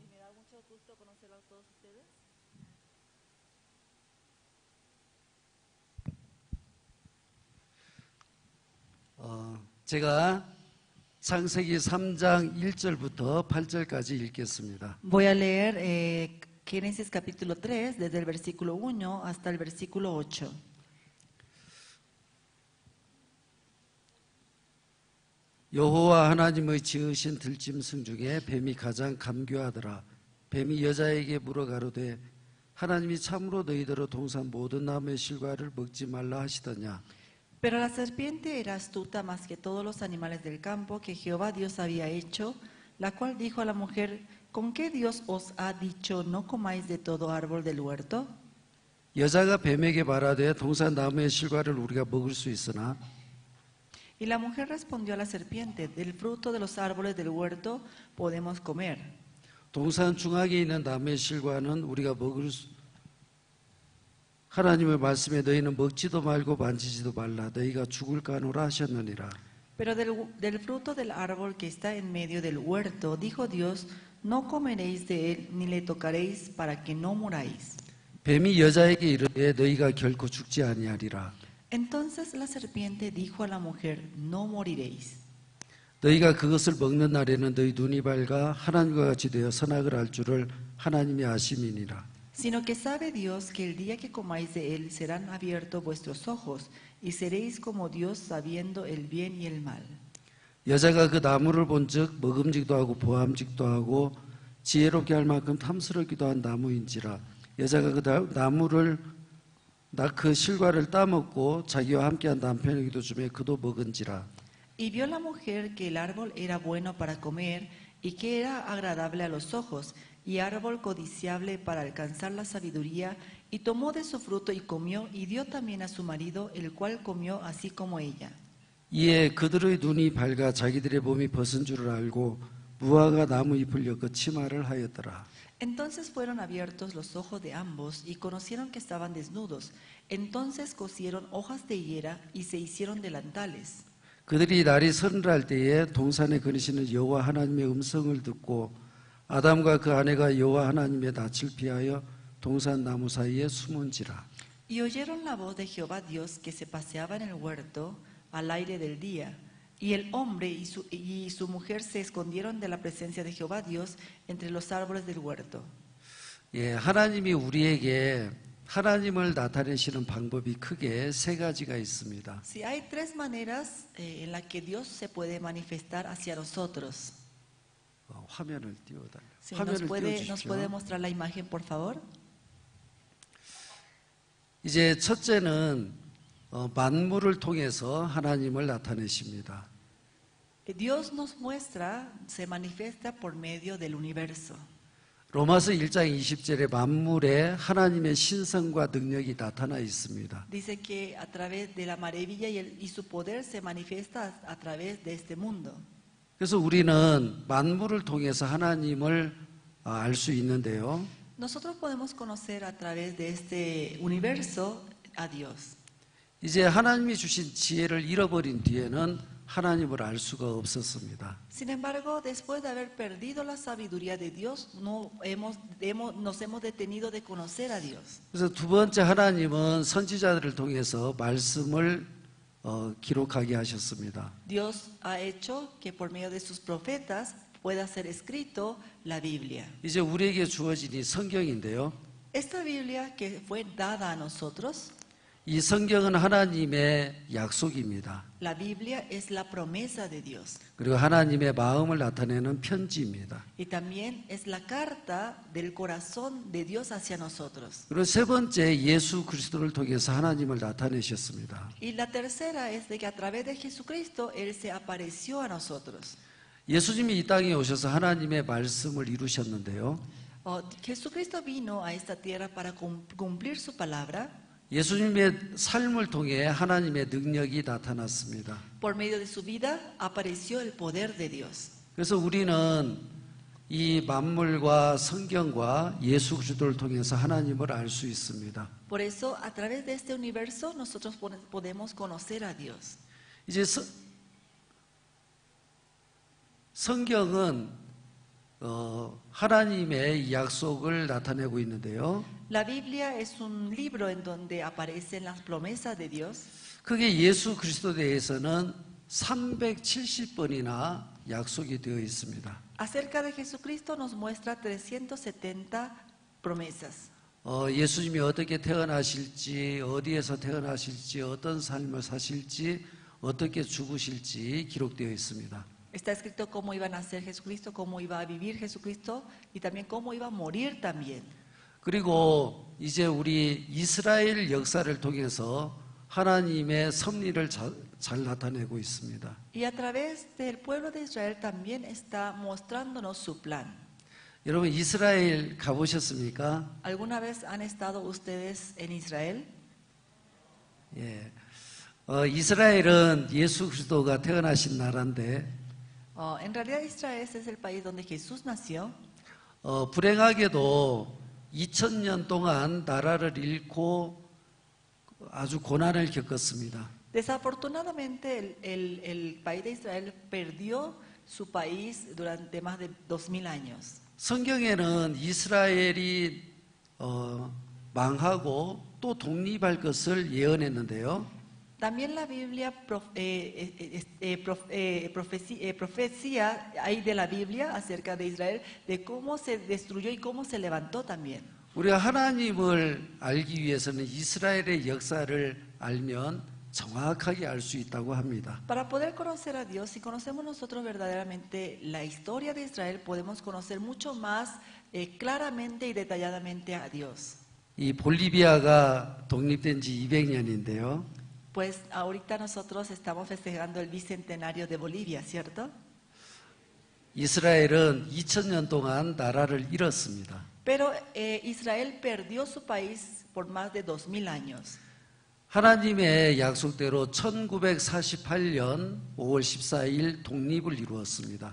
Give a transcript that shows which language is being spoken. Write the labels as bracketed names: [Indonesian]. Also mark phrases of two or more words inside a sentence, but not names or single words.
[Korean] 제가 창세기 3장 1절부터 8절까지 읽겠습니다. [Spanish] Voy a leer Génesis capítulo 3, desde el versículo 1 hasta el versículo 8. [Korean] 여호와 하나님의 지으신 들짐승 중에 뱀이 가장 감교하더라. 뱀이 여자에게 물어가로되 하나님이 참으로 너희더러 동산 모든 나무의 실과를 먹지 말라 하시더냐. [Spanish] Pero la serpiente era astuta más que todos los animales del campo que Jehová Dios había hecho, la cual dijo a la mujer, ¿con qué Dios os ha dicho no comáis de todo árbol del huerto? [Korean] 여자가 뱀에게 말하되 동산 나무의 실과를 우리가 먹을 수 있으나 [Spanish] Y la mujer respondió a la serpiente, del fruto de los árboles del huerto podemos comer. [Korean] 동산 중앙에 있는 나무의 실과는 우리가 먹을 수 하나님의 말씀에 너희는 먹지도 말고 만지지도 말라 너희가 죽을까노라 하셨느니라. [Spanish] Pero del fruto del árbol que está en medio del huerto, dijo Dios, no comeréis de él ni le tocaréis para que no muráis. [Korean] 뱀이 여자에게 이르되 너희가 결코 죽지 아니하리라. [Spanish] Entonces la serpiente dijo a la mujer, no moriréis. [Korean] 너희가 그것을 먹는 날에는 너희 눈이 밝아 하나님과 같이 되어 선악을 알 줄을 하나님이 아심이니라. [Spanish] Sino que sabe Dios que el día que comáis de él serán abiertos vuestros ojos y seréis como Dios sabiendo el bien y el mal. [Korean] 여자가 그 나무를 본즉 먹음직도 하고 보암직도 하고 지혜롭게 할 만큼 탐스럽기도 한 나무인지라. 여자가 그 나무를 그 실과를 따먹고 자기와 함께한 남편에게도 주매 그도 먹은지라. [Spanish] Y vio la mujer que el árbol era bueno para comer y que era agradable a los ojos y árbol codiciable para alcanzar la sabiduría, y tomó de su fruto y comió, y dio también a su marido, el cual comió así como ella. [Korean] 이에 그들의 눈이 밝아 자기들의 몸이 벗은 줄을 알고 무화과 나무 잎을 엮어 치마를 하였더라. [Spanish] Entonces fueron abiertos los ojos de ambos y conocieron que estaban desnudos. Entonces cosieron hojas de higuera y se hicieron delantales. [Korean] 그들이 날이 서늘할 때에 동산에 거니시는 여호와 하나님의 음성을 듣고 아담과 그 아내가 여호와 하나님의 낯을 피하여 동산 나무 사이에 숨은지라. [Spanish] Y oyeron la voz de Jehová Dios que se paseaba en el huerto al aire del día. Y el hombre y su mujer se escondieron de la presencia de Jehová Dios entre los árboles del huerto. [Korean] 예, 하나님이 우리에게 하나님을 나타내시는 방법이 크게 세 가지가 있습니다. [Spanish] Sí, hay tres maneras en las que Dios se puede manifestar hacia nosotros. [Korean] 화면을 띄워달라. [Spanish] Sí, [Korean] 화면을 [Spanish] nos puede mostrar la imagen, por favor. [Korean] 이제 첫째는 만물을 통해서 하나님을 나타내십니다. [Spanish] Dios nos muestra, se manifiesta por medio del universo. [Korean] 로마서 1장 20절에 만물에 하나님의 신성과 능력이 나타나 있습니다. [Spanish] Dice que a través de la maravilla y su poder se manifiesta a través de este mundo. [Korean] 그래서 우리는 만물을 통해서 하나님을 알 수 있는데요. [Spanish] Nosotros podemos conocer a través de este universo a Dios. [Korean] 이제 하나님이 주신 지혜를 잃어버린 뒤에는 하나님을 알 수가 없었습니다. [Spanish] Sin embargo, después de haber perdido la sabiduría de Dios, nos hemos detenido de conocer a Dios. [Korean] 그래서 두 번째 하나님은 선지자들을 통해서 말씀을 기록하게 하셨습니다. [Spanish] Dios ha hecho que por medio de sus profetas pueda ser escrito la Biblia. [Korean] 이제 우리에게 주어진 이 성경인데요. [Spanish] Esta Biblia que fue dada a nosotros, [Korean] 이 성경은 하나님의 약속입니다. [Spanish] la Biblia es la promesa de Dios. [Korean] 그리고 하나님의 마음을 나타내는 편지입니다. [Spanish] Y también es la carta del corazón de Dios hacia nosotros. [Korean] 그리고 세 번째 예수 그리스도를 통해서 하나님을 나타내셨습니다. [Spanish] Y la tercera es de que a través de Jesucristo Él se apareció a nosotros. [Korean] 예수님이 이 땅에 오셔서 하나님의 말씀을 이루셨는데요. [Spanish] Jesucristo vino a esta tierra para cumplir su palabra. [Korean] 예수님의 삶을 통해 하나님의 능력이 나타났습니다. [Spanish] Por medio de su vida apareció el poder de Dios. [Korean] 그래서 우리는 이 만물과 성경과 예수 그리스도를 통해서 하나님을 알 수 있습니다. [Spanish] Por eso, a través de este universo, nosotros podemos conocer a Dios. [Korean] 이제 성경은 하나님의 약속을 나타내고 있는데요. [Spanish] La Biblia es un libro en donde aparecen las promesas de Dios. [Korean] 그게 예수 그리스도에 대해서는 370번이나 약속이 되어 있습니다. [Spanish] Acerca de Jesucristo nos muestra 370 promesas. [Korean] 예수님이 어떻게 태어나실지, 어디에서 태어나실지, 어떤 삶을 사실지, 어떻게 죽으실지 기록되어 있습니다. [Spanish] Está escrito cómo iba a nacer Jesucristo, cómo iba a vivir Jesucristo y también cómo iba a morir también. [Korean] 그리고 이제 우리 이스라엘 역사를 통해서 하나님의 섭리를 잘 나타내고 있습니다. [Spanish] Y a través del pueblo de Israel también está mostrándonos su plan. [Korean] 여러분 이스라엘 가보셨습니까? [Spanish] ¿Alguna vez han estado ustedes en Israel? [Korean] 예. 이스라엘은 예수 그리스도가 태어나신 나라인데 [Spanish] En realidad Israel es el país donde Jesús nació. [Korean] 불행하게도 2000년 동안 나라를 잃고 아주 고난을 겪었습니다. [Spanish] Desafortunadamente el país de Israel perdió su país durante más de 2000 años. [Korean] 성경에는 이스라엘이 망하고 또 독립할 것을 예언했는데요. [Spanish] También la Biblia profecía hay de la Biblia acerca de Israel de cómo se destruyó y cómo se levantó también. [Korean] 우리가 하나님을 알기 위해서는 이스라엘의 역사를 알면 정확하게 알 수 있다고 합니다. [Spanish] Para poder conocer a Dios, si conocemos nosotros verdaderamente la historia de Israel, podemos conocer mucho más claramente y detalladamente a Dios. [Korean] 이 볼리비아가 독립된 지 200년인데요. [Spanish] Pues ahorita nosotros estamos festejando el bicentenario de Bolivia, ¿cierto? [Korean] 이스라엘은 2000년 동안 나라를 잃었습니다. [Spanish] Pero Israel perdió su país por más de 2000 años. [Korean] 하나님의 약속대로 1948년 5월 14일 독립을 이루었습니다.